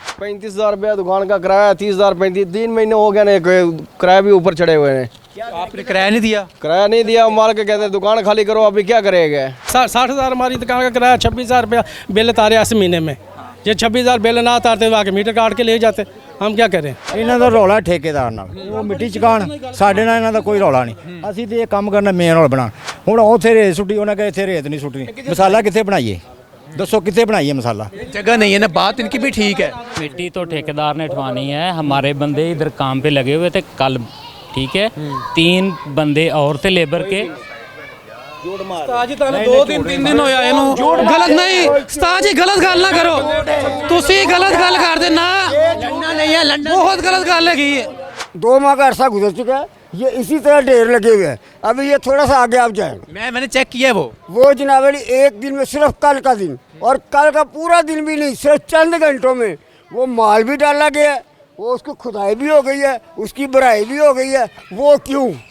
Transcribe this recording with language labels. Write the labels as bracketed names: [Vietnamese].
[Hindi] 35,000 रुपया दुकान का किराया, 30,000 3 महीने हो गए ना, किराया भी ऊपर चढ़े हुए हैं। आपने किराया नहीं दिया? किराया नहीं दिया, मार के कहते हैं दुकान खाली करो, अभी क्या करेगा। 60,000 हमारी दुकान का किराया, 26,000 रुपया बिल तारे इस महीने में। ये 26,000 बिल ना तारते आके मीटर काट के ले जाते, हम क्या करें। [Punjabi] ਇਹਨਾਂ ਦਾ ਰੌਲਾ ਠੇਕੇਦਾਰ ਨਾਲ, ਉਹ ਮਿੱਟੀ ਚਕਾਣ, ਸਾਡੇ ਨਾਲ ਇਹਨਾਂ ਦਾ ਕੋਈ ਰੌਲਾ ਨਹੀਂ। ਅਸੀਂ ਤੇ ਇਹ ਕੰਮ ਕਰਨਾ ਮੇਨ ਰੌਲਾ ਬਣਾ। ਹੁਣ ਉੱਥੇ ਰੇਤ ਸੁੱਟੀ, ਉਹਨਾਂ ਕਹੇ ਇੱਥੇ ਰੇਤ ਨਹੀਂ ਸੁੱਟਣੀ। ਮਸਾਲਾ ਕਿੱਥੇ ਬਣਾਈਏ ਦੱਸੋ, ਕਿੱਥੇ ਬਣਾਈਏ ਮਸਾਲਾ? [Hindi] जगह नहीं है ना, बात इनकी भी ठीक है। मिट्टी तो ठेकेदार ने उठवानी है, हमारे बंदे इधर काम पे लगे हुए थे कल, ठीक है, 3 बंदे और थे लेबर के। [Punjabi] ਉਸਤਾਦ ਜੀ ਤੁਹਾਨੂੰ 2-3 ਦਿਨ ਹੋਇਆ ਇਹਨੂੰ। ਗਲਤ ਨਹੀਂ ਉਸਤਾਦ ਜੀ, ਗਲਤ ਗੱਲ ਨਾ ਕਰੋ ਤੁਸੀਂ, ਗਲਤ ਗੱਲ ਕਰਦੇ ਨਾ, [Hindi] बहुत गलत गल है। 2 माह का अरसा गुजर चुका है, ये इसी तरह ढेर लगे हुए हैं। अभी ये थोड़ा सा आगे आप जाएंगे, मैंने चेक किया वो जनाब अली एक दिन में, सिर्फ कल का दिन, और कल का पूरा दिन भी नहीं, सिर्फ चंद घंटों में वो माल भी डाला गया है, वो उसकी खुदाई भी हो गई है, उसकी भराई भी हो गई है। वो क्यों?